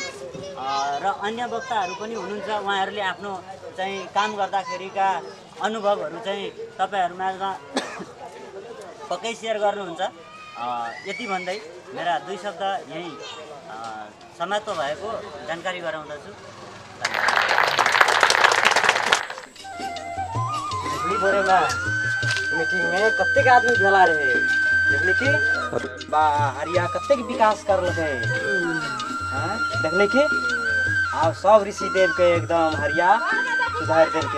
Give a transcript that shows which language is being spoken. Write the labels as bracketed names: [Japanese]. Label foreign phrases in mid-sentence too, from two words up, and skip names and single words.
[Nepali] र अन्य वक्ताहरू पनि हुनुहुन्छ, उहाँहरूले आफ्नो चाहिँ काम गर्दाखेरिका अनुभवहरू चाहिँ तपाईँहरूमा पक्कै सेयर गर्नुहुन्छ। यति भन्दै मेरा 2 शब्द यही समाप्त भएको जानकारी गराउँदछु। [Maithili] मीटिंग में कत्ते आदमी भेला रहे, देखले कि बा हरिया कत्ते विकास करलकै। हां देखले कि आब सब ऋषिदेव के एकदम हरिया सुधार देलकै।